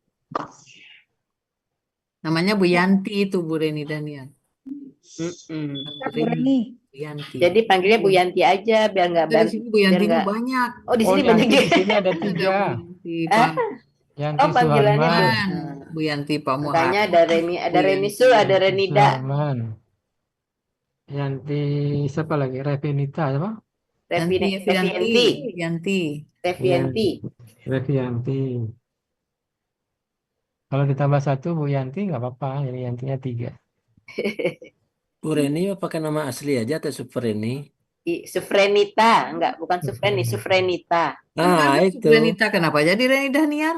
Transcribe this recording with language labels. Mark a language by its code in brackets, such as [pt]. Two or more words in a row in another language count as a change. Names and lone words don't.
[id] Namanya Bu Yanti itu Bu Reni Daniel. Mm-mm. Bu Reni. Bu Yanti. Jadi panggilnya Bu Yanti aja biar nggak Di sini Bu Yantinya nggak. banyak. Oh di Oh, sini banyak Yanti ya. di sini ada Ada Bu 3. Yanti, Ah, Yanti oh panggilannya Bu. Suharman, Bu Yanti Pak Makanya Muhammad. ada Bu Renisul, Yanti. ada Renida, Suharman, Yanti siapa lagi? Revinita apa? Yanti Evianti. Revianti, Yanti. Iya, Revianti. Revianti. Kalau ditambah 1 Bu Yanti nggak apa-apa, jadi Yantinya 3. Bu Reni pakai nama asli aja atau Super Reni? Sufrenita, enggak, bukan Sufreni, Sufrenita. Ah, Ada itu. Renita, kenapa jadi Reni Daniar?